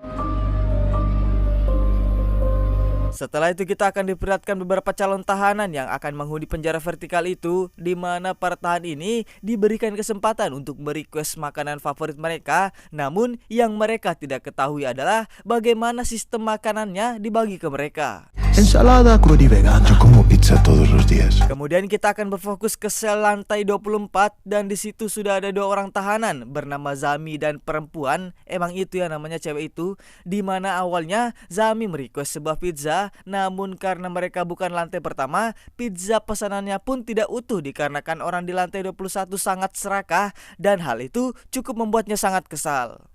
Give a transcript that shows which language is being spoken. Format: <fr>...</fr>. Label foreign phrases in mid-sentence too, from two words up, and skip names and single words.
<id>Setelah itu kita akan diperlihatkan beberapa calon tahanan yang akan menghuni penjara vertikal itu, di mana para tahanan ini diberikan kesempatan untuk merequest makanan favorit mereka. Namun yang mereka tidak ketahui adalah bagaimana sistem makanannya dibagi ke mereka.</id> <es>Ensalada cruda y vegana. Yo como pizza todos los días.</es> <id>Kemudian kita akan berfokus ke sel lantai 24, dan di situ sudah ada 2 orang tahanan bernama Zami dan perempuan. Emang itu ya namanya cewek itu. Di mana awalnya Zami merequest sebuah pizza, namun karena mereka bukan lantai pertama, pizza pesanannya pun tidak utuh dikarenakan orang di lantai 21 sangat serakah, dan hal itu cukup membuatnya sangat kesal.</id>